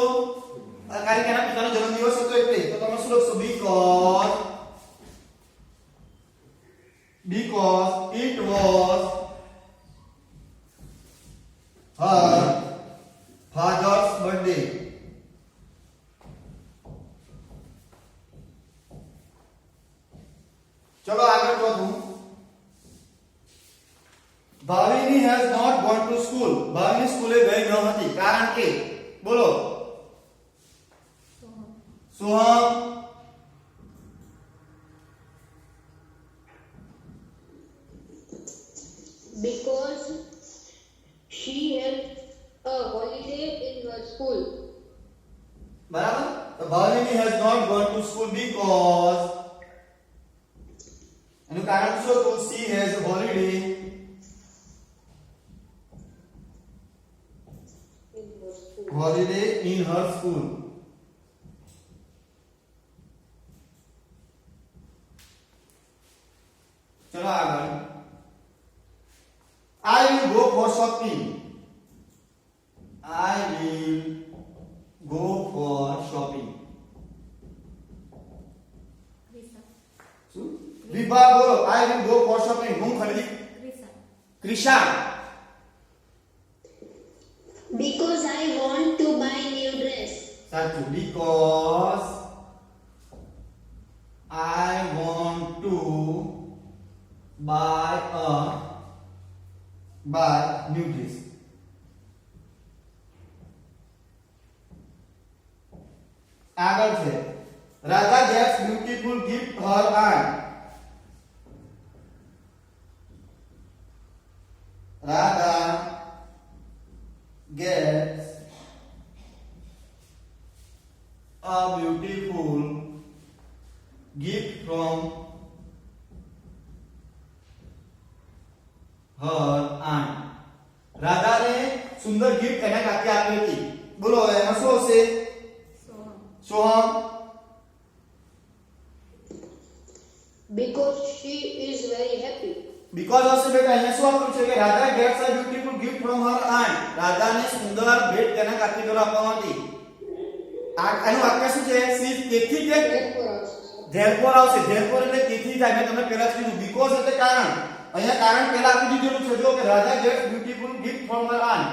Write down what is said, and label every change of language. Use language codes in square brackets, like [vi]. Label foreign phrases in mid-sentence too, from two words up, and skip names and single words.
[gu] કારણ કે એના પિતાનો જન્મદિવસ હતો એટલે. તો તમે શું લખશો? [en] because it was her father's birthday. [gu] ચલો આગળ વધું. [en] ભાવિની has not gone to school, [gu] ભાવિની સ્કૂલે ગઈ ન હતી કારણ કે, બોલો સોહમ [en] Because she had a holiday in her school. [gu] બરાબર. તો ભાવિની [en] has not gone to school because [gu] એનું કારણ શું હતું? [en] she has a holiday in her school. [gu] ચલો આગળ. [en] I will go for shopping. I will go for shopping. [gu] શું? વિભા બોલો. [en] I will go for shopping. [gu] હું ખરીદી. ક્રિશા. [en] Because I want to buy new dress. [gu] સાચું. [en] because I want to buy new dress. [gu] આગળ છે [en] રાધા gets beautiful gift her aunt. રાધા gets a beautiful gift from her aunt. [gu] રાધાને સુંદર ગિફ્ટ એના કાકી આપી હતી. બોલો એમાં શું હશે? સોહમ [en] Because she is very happy. [gu] બીકોઝ આવશે બેટા અહીંયા શું આપ્યું છે કે રાધા [en] gets a beautiful gift from her aunt. [gu] રાધાને સુંદર ભેટ તેના કાકી દ્વારા આપવામાં હતી. આનું વાક્ય શું છે? સી તેથી કે [en] Therefore also. [gu] ધેરફોર આવશે. ધેરફોર એટલે તેથી થાય. મેં તમને પહેલા જ કીધું બીકોઝ એટલે કારણ. અહીંયા કારણ પહેલા આપી દીધેલું છે જો કે રાધા [en] gets beautiful gift from her aunt.